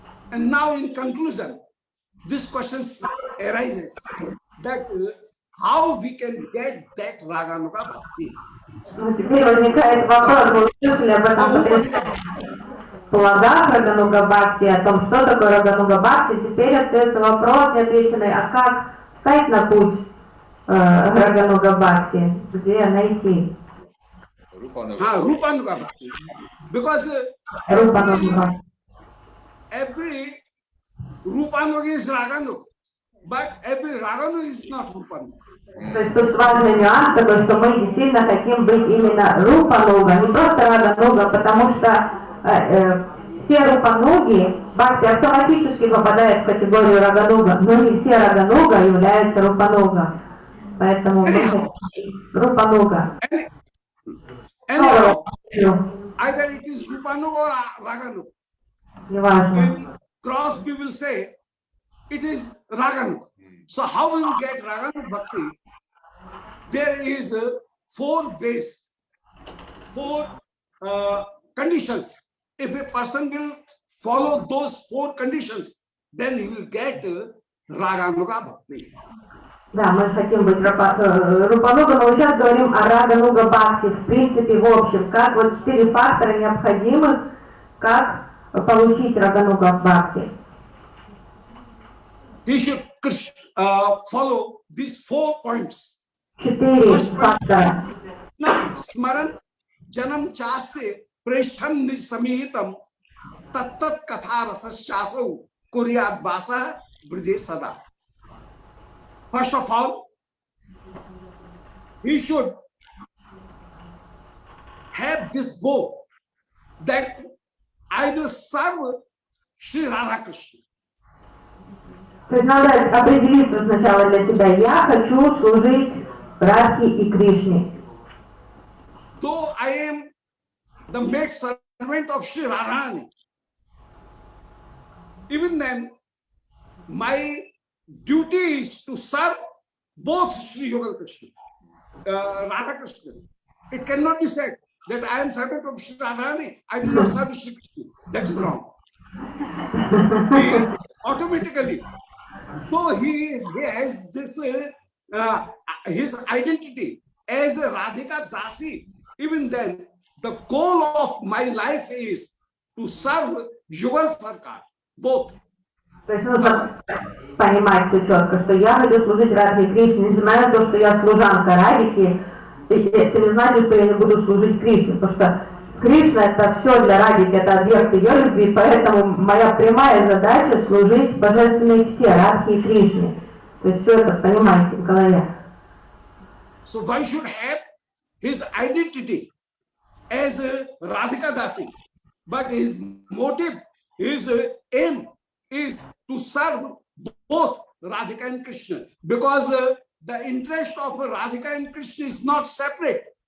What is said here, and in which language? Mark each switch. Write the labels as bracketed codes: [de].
[en] And now in conclusion, this question arises that how we can get that Raganuga Bhakti. [ru] Теперь возникает вопрос, вы услышали об этом плодах Рагануга Бхакти, о том, что такое Рагануга Бхакти. Теперь остается вопрос неотвеченный, а как встать на путь Рагануга Бхакти, где найти? [en] Rupanuga Bhakti. Because Rupanuga. every Rupanuga is Raganuga, but every Raganuga is not Rupanuga. [ru] То есть тут важный нюанс такой, что мы действительно хотим быть именно рупануга, не просто рагануга, потому что все рупануги, бхакти автоматически попадает в категорию рагануга, но не все рагануга являются рупануга. Поэтому рупануга. [en] Anyhow, either it is Rupanuga or Raganuga. [ru] Неважно. [en] In cross we will say it is Raganuga. So how we will get Raganuga Bhakti? There is 4 ways, 4 conditions. If a person will follow those 4 conditions, then he will get Raganuga Bhakti. [ru] Да, мы хотим быть рупануга, но сейчас говорим о рагануга бхакти, в принципе, в общем, как вот 4 фактора необходимых, как получить рагануга бхакти. [en] He should follow these 4 points. [ru] 4 фактора. [sa] Smaran janam chase preshtham nisamihitam tattat katha rasaschaso kuryat basa brije sada. [en] First of all, he should have this vow that I will serve Sri Radha Krishna. [ru] То есть надо определиться сначала для себя. Я хочу служить Радхе и Кришне. [en] Though I am the maid servant of Sri Radharani, even then my duty is to serve both Sri Yoga Krishna, Radha Krishna. It cannot be said that I am servant of Sri Radharani, I do not serve Sri Krishna. That is wrong. He automatically, though he has this his identity as a Radhika Dasi, even then the goal of my life is to serve Yugal Sarkar, both. [ru] То есть нужно понимать все четко, что я хочу служить Радхе и Кришне, несмотря на то, что я служанка Радхи, это не значит, что я не буду служить Кришне, потому что Кришна это все для Радхи, это объект ее любви, поэтому моя прямая задача служить божественной чте Радхи и Кришне. То есть все это понимаете в голове. [en] So one should have his identity as a Radhika Dasi, but his motive, his aim is to serve both Radhika and Krishna, because the interest of Radhika and Krishna is not separate.